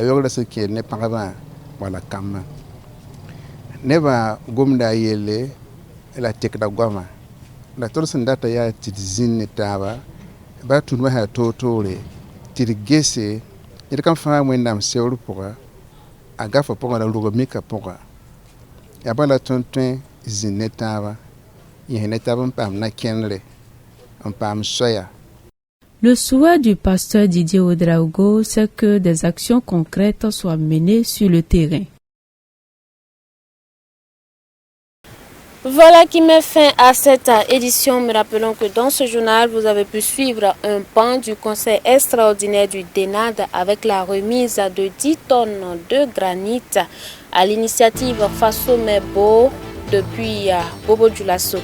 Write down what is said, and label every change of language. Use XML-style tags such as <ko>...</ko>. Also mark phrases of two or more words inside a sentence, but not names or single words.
<mos>weoogrã sẽn kẽed ne pãgbã wala kambã nebã gomda a yelle la tekda goamã la tõd sẽn data yaa tɩ d zĩnd ne taaba ba tũudmã sã toor-toore tɩ d gese ned kãm fãa wẽnnaam seoor pʋga a gafã pʋgã la rʋga mika pʋga yaa bala tõnd tõe zĩnd ne taaba yẽs ne taab n paam nakẽndre n paam soya.</mos> <fr>Le souhait du pasteur Didier Ouedraogo, c'est que des actions concrètes soient menées sur le terrain. Voilà qui met fin à cette édition. Mais rappelons que dans ce journal, vous avez pu suivre un pan du conseil extraordinaire du DENAD avec la remise de 10 tonnes de granit à l'initiative Faso Mebo depuis Bobo Dioulasso.</fr>